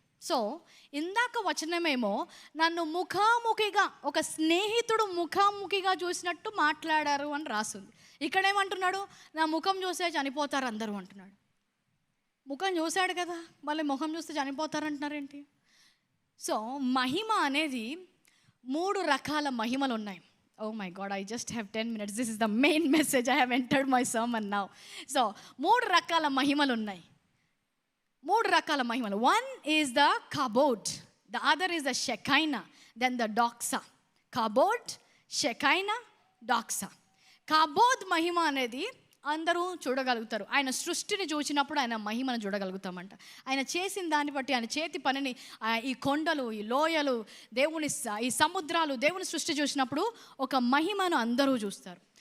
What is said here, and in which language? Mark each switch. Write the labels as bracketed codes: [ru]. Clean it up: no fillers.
[te] So ఇందాక వచనమేమో నన్ను ముఖాముఖిగా, ఒక స్నేహితుడు ముఖాముఖిగా చూసినట్టు మాట్లాడారు అని రాస్తుంది. ఇక్కడేమంటున్నాడు? నా ముఖం చూస్తే చనిపోతారు అందరూ అంటున్నాడు. ముఖం చూశాడు కదా, మళ్ళీ ముఖం చూస్తే చనిపోతారంటున్నారేంటి? సో మహిమ అనేది 3 రకాల మహిమలు ఉన్నాయి. [en] Oh my God, I just have 10 minutes. This is the main message. I have entered my sermon now. [te] So 3 రకాల మహిమలు ఉన్నాయి. 3 రకాల మహిమలు. [en] One is the kabod, the other is the shekinah, then the doxa. Kabod, shekinah, doxa. [te] kabod మహిమ అనేది అందరూ చూడగలుగుతారు. ఆయన సృష్టిని చూసినప్పుడు ఆయన మహిమను చూడగలుగుతామంట. ఆయన చేసిన దాన్ని బట్టి, ఆయన చేతి పనిని, ఈ కొండలు, ఈ లోయలు, దేవుని ఈ సముద్రాలు, దేవుని సృష్టి చూసినప్పుడు ఒక మహిమను అందరూ చూస్తారు.